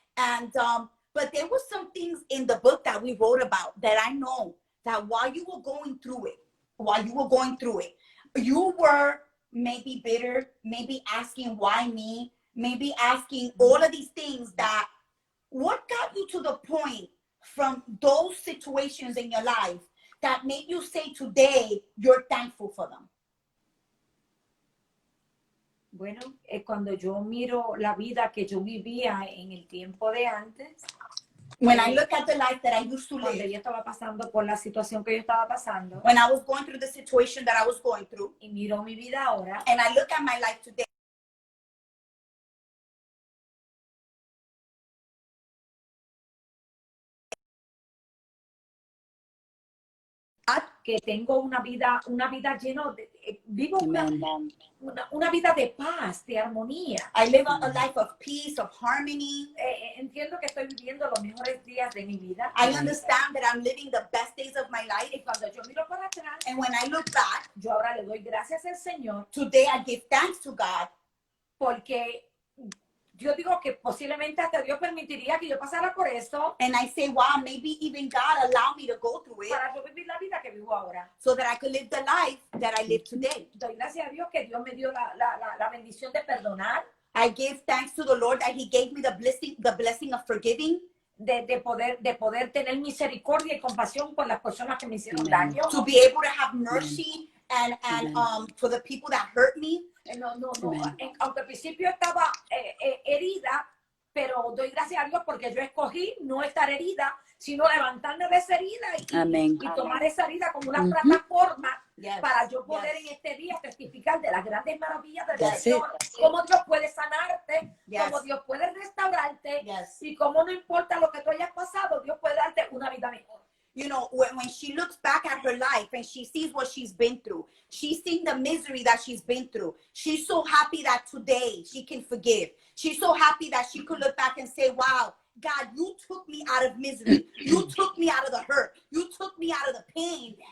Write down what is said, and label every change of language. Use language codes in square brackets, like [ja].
[en] And but there were some things in the book that we wrote about that I know that while you were going through it, you were maybe bitter, maybe asking why me, maybe asking all of these things. That what got you to the point from those situations in your life that made you say today you're thankful for them? [es] Bueno, cuando yo miro la vida que yo vivía en el tiempo de antes, [en] when I look at the life that I used to [es] cuando [en] live, [es] yo estaba pasando por la situación que yo estaba pasando, [en] when I was going through the situation that I was going through, [es] y miro mi vida ahora, [en] and I look at my life today, [es] que tengo una vida llena de, vivo una vida de paz, de armonía. [en] I live a life of peace, of harmony. [es] Entiendo que estoy viviendo los mejores días de mi vida. [en] I understand that I'm living the best days of my life. [es] Y cuando yo miro para atrás, [en] And when I look back, [es] yo ahora le doy gracias al Señor. [en] Today I give thanks to God. [es] Porque yo digo que posiblemente hasta Dios permitiría que yo pasara por esto. [en] And I say, wow, maybe even God allowed me to go through it [es] Para yo vivir la vida que vivo ahora. [en] so that I could live the life that I live today. [es] Doy gracias a Dios que Dios me dio la bendición de perdonar. [en] I give thanks to the Lord that He gave me the blessing of forgiving. [es] De poder tener misericordia y compasión con las personas que me hicieron daño. [en] To be able to have mercy and for the people that hurt me. [es] No. Aunque al principio estaba herida, pero doy gracias a Dios porque yo escogí no estar herida, sino levantarme de esa herida y tomar esa herida como una plataforma para yo poder en este día testificar de las grandes maravillas del Señor, cómo Dios puede sanarte, cómo Dios puede restaurarte y cómo no importa lo que tú hayas pasado, Dios puede darte una vida mejor. [en] You know, when she looks back at her life and she sees what she's been through, she's seen the misery that she's been through. She's so happy that today she can forgive. She's so happy that she could look back and say, wow, God, you took me out of misery. You took me out of the hurt. You took me out of the pain.